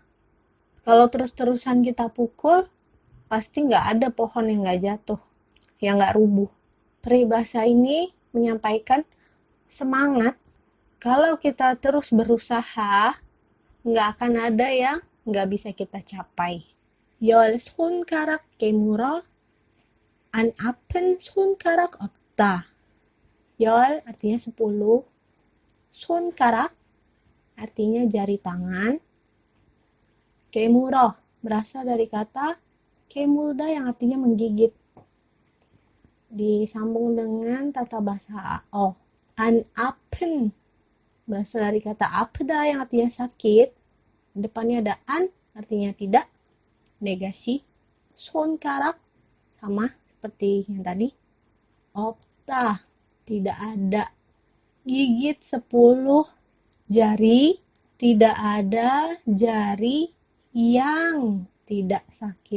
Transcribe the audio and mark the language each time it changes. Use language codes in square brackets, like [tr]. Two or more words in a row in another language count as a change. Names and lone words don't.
[id] Kalau terus-terusan kita pukul, pasti nggak ada pohon yang nggak jatuh, yang nggak rubuh. Peribahasa ini menyampaikan semangat. Kalau kita terus berusaha, nggak akan ada yang nggak bisa kita capai. [ko] 10 손가락 깨물어 안 아픈 손가락 없다. [id] 10 artinya 10. 손가락 artinya jari tangan. 깨물어 berasal dari kata 깨물다 yang artinya menggigit. Disambung dengan tata bahasa AO. [ko] 안 아픈 [id] berasal dari kata 아프다 yang artinya sakit. Depannya ada an artinya tidak. Negasi. 손가락 sama seperti yang tadi. 없다 tidak ada. Gigit 10 jari, tidak ada jari yang tidak sakit.